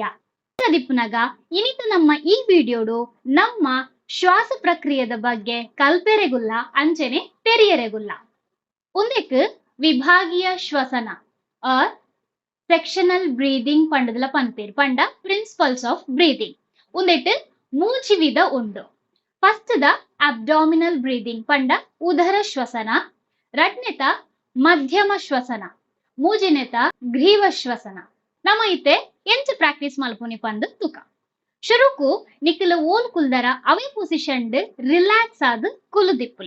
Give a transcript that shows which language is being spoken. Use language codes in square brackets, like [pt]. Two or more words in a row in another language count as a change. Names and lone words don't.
[tcy] ದಿಪ್ಪುನಗ ಇನಿತ ನಮ್ಮ ಈ ವಿಡಿಯೋಡು ನಮ್ಮ ಶ್ವಾಸ ಪ್ರಕ್ರಿಯೆದ ಬಗ್ಗೆ ಕಲ್ಪೆರೆಗುಲ್ಲ ಅಂಚನೆ ತೆರಿಯರೆಗುಲ್ಲ. ಒಂದಕ್ಕೆ ವಿಭಾಗೀಯ ಶ್ವಸನ ಆರ್ [en] sectional breathing [tcy] ಪಂಡದಲ ಪನ್ಪೇರು ಪಂಡ [en] principles of breathing. [tcy] ಒಂದೆಟ್ಟು ಮೂಜಿ ವಿಧ ಉಂಡು. [en] first the abdominal breathing [tcy] ಪಂಡ ಉದರ ಶ್ವಸನ, ರಡ್ನೆತ ಮಧ್ಯಮ ಶ್ವಸನ, ಮೂಜಿನೆತ ಗ್ರೀವ ಶ್ವಸನ. ನಮ್ಮ ಇತ್ತೆ ಎಂಚ ಪ್ರಾಕ್ಟೀಸ್ ಮಲ್ಪುನಿ ಪಂದ್ ತುಕ. ಶುರುಕು ನಿಖಿಲ ಓಲ್ ಕುಲ್ದರ ಅವೇ [en] position relax [tcy] ಆದ್ ಕುಲುದಿಪ್ಪುಲೆ.